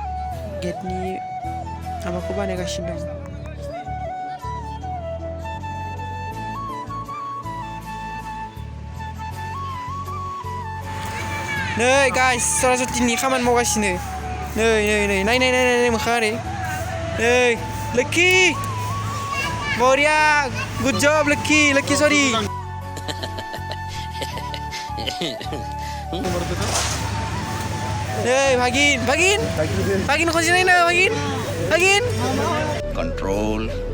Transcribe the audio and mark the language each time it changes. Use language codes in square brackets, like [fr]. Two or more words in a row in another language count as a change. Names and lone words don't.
[brx] माबाखौ बानायगासिनो दं नै गाइस सरस्वतीनि खामानि मावगासिनो नै मोखां ओरै नै लोखि Moria, [en] good job, [brx] Lucky, sorry. [id] Hey, Bagin, kau sini na, Bagin. [en] Control.